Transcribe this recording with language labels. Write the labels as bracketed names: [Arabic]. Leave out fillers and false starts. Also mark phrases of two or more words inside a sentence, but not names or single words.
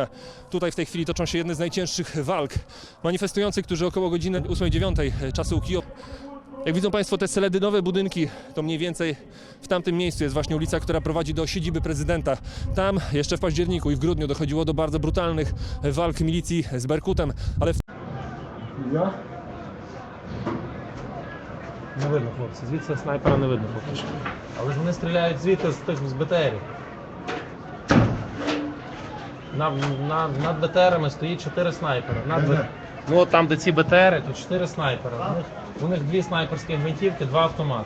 [Polish] Tutaj w tej chwili toczą się jedne z najcięższych walk. Manifestujący, którzy około godziny 8-9 czasu Kijowa. Jak widzą Państwo te seledynowe budynki, to mniej więcej w tamtym miejscu jest właśnie ulica, która prowadzi do siedziby prezydenta. Tam jeszcze w październiku i w grudniu dochodziło do bardzo brutalnych walk milicji z Berkutem, ale... [Ukrainian] Не видно, хлопці, звідси снайпера не видно поки що. Але ж вони стріляють звідти з БТРів. Над БТРами стоїть 4 снайпера. Ну от там, де ці БТРи, то 4 снайпера. У них 2 снайперські гвинтівки, 2 автомати.